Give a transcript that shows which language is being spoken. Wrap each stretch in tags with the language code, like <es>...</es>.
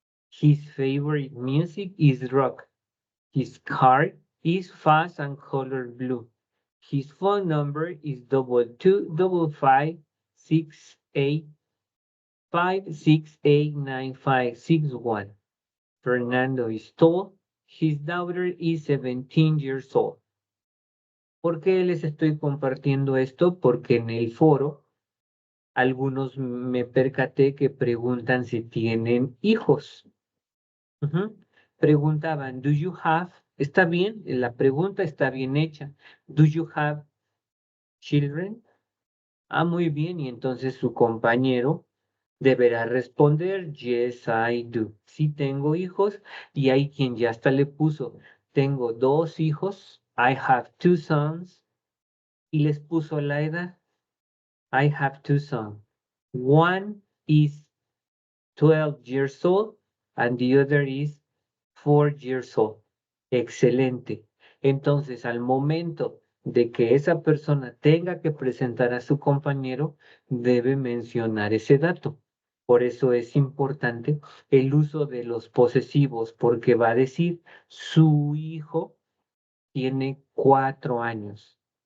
<en>His favorite music is rock. His car is fast and color blue. His phone number is 225-685-689-561. Fernando is tall. His daughter is 17 years old.</en> <es>¿Por qué les estoy compartiendo esto? Porque en el foro algunos me percaté que preguntan si tienen hijos. Preguntaban,</es> <en>do you have?</en> <es>Está bien, la pregunta está bien hecha.</es> <en>Do you have children?</en> <es>Muy bien, y entonces su compañero deberá responder,</es> <en>yes, I do.</en> <es>Sí tengo hijos, y hay quien ya hasta le puso, tengo 2 hijos,</es> <en>I have 2 sons,</en> <es>y les puso la edad.</es> <en>I have 2 sons. One is 12 years old and the other is 4 years old.</en> <es>Excelente. Entonces, al momento de que esa persona tenga que presentar a su compañero, debe mencionar ese dato. Por eso es importante el uso de los posesivos, porque va a decir su hijo tiene 4 años.</es>